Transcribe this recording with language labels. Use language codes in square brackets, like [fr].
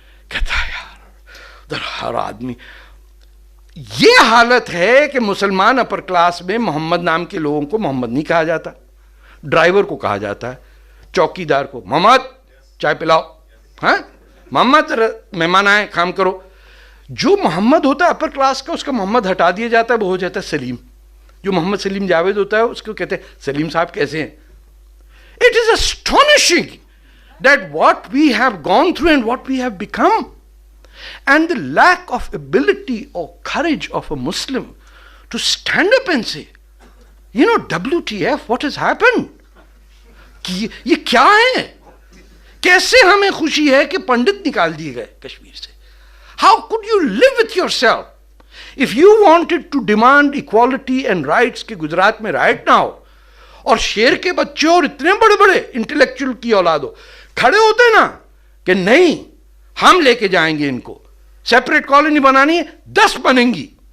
[hi] कहता है यार उधर हर आदमी. ये हालत है कि मुसलमान अपर क्लास में मोहम्मद नाम के लोगों को मोहम्मद नहीं कहा जाता, ड्राइवर को कहा जाता है, चौकीदार को मोहम्मद चाय पिलाओ, हाँ मोहम्मद मेहमान आए काम करो. जो मोहम्मद होता है अपर क्लास का, उसका मोहम्मद हटा दिया जाता है, वो हो जाता है सलीम. जो मोहम्मद सलीम जावेद होता है उसको कहते हैं सलीम साहब कैसे हैं. [en] It is astonishing that what we have gone through and what we have become, and the lack of ability or courage of a Muslim to stand up and say, you know, WTF, what has happened? [hi] कि ये क्या है? कैसे हमें खुशी है कि पंडित निकाल दिए गए कश्मीर से? [en] How could you live with yourself? If you wanted to demand equality and rights [hi] कि गुजरात में राइट ना हो, और शेर के बच्चे और इतने बड़े बड़े इंटेलेक्चुअल की औलाद हो खड़े होते ना कि नहीं हम लेके जाएंगे इनको, सेपरेट कॉलोनी बनानी है, 10 बनेंगी.